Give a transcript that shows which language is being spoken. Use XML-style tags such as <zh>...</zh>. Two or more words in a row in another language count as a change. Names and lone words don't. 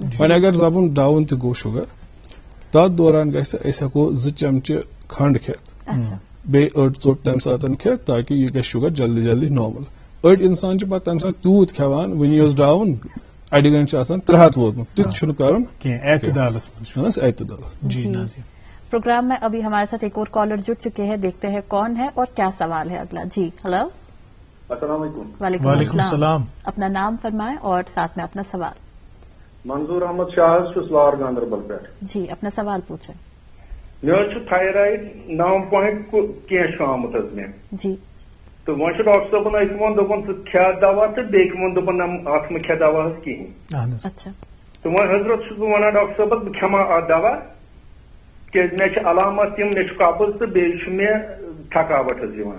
<ks>وۄنۍ اگر زبُن ڈاوُن تہِ گوٚو شُگر تتھ دوران گژھِ أسۍ ہیٚکو 2 چمچہٕ کھنڈ کھٮ۪تھ بیٚیہِ أڑ ژوٚٹ تمہِ ساتہٕ کھٮ۪تھ تاکہِ یہِ گژھِ شُگر جلدی جلدی نارمل. أڑۍ انسان چھِ پتہٕ تمہِ ساتہٕ تیوٗت کھٮ۪وان وُنی اوس ڈاوُن اڑِ گنٹہٕ چھُ آسان 300 ووتمُت تہِ چھُنہٕ کرُن اعتدالس.</ks> <ur>پروگرام میں ابھی ہمارے ساتھ ایک اور کالر جڑ چکے ہیں دیکھتے ہیں کون ہے اور کیا سوال ہے اگلا. جی ہلو.</ur> <ar>السلام علیکم. وعلیکم السلام.</ar> <ur>اپنا نام فرمائیں اور ساتھ میں اپنا سوال.</ur> <ks>منظور احمد شاہ چھُس گاندربل پٮ۪ٹھ.</ks> <ur>جی اپنا سوال پوچھیں.</ur> <ks>مےٚ حظ چھُ تھایرایڈ 9 پویِنٹ کینٛہہ چھُ آمُت حظ مےٚ.</ks> <ur>جی</ur> <ks>تہٕ وۄنۍ چھُ ڈاکٹر صٲبن أکۍ ووٚن دوٚپُن ژٕ کھٮ۪ہ دوا تہٕ بیٚکہِ ووٚن دوٚپُن اتھ مہٕ کھٮ۪ہ دوا حظ کِہینۍ.</ks> <ur>اچھا.</ur> <ks>تہٕ وۄنۍ حضرت چھُس بہٕ ونان ڈاکٹر صٲبس بہٕ کھٮ۪مہٕ ہا اتھ دوا کیازِ مےٚ چھِ علامات تِم مےٚ چھُ قبض تہٕ بیٚیہِ چھُ مےٚ تھکاوٹ حظ یِوان.</ks>